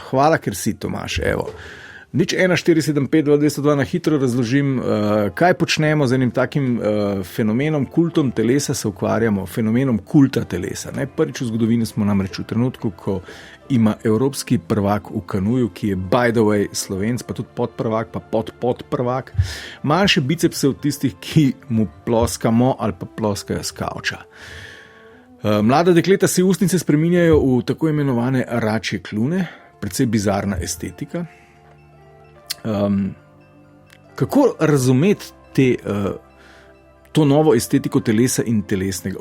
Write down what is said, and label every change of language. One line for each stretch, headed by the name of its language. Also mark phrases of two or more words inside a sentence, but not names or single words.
Slovenian: Hvala, ker si, Tomaž. Evo. 014752202 na hitro razložim, kaj počnemo z enim takim fenomenom, kultom telesa se ukvarjamo, fenomenom kulta telesa. Ne? Prvič v zgodovini smo namreč v trenutku, ko ima evropski prvak v kanuju, ki je
English: by the way
Slovenian: Slovenc, pa tudi podprvak, pa podprvak, manjše bicepse od tistih, ki mu ploskamo ali pa ploskajo s kavča. Mlada dekleta si ustnice spreminjajo v tako imenovane račje kljune, precej bizarna estetika. Kako razumeti to novo estetiko telesa in telesnega?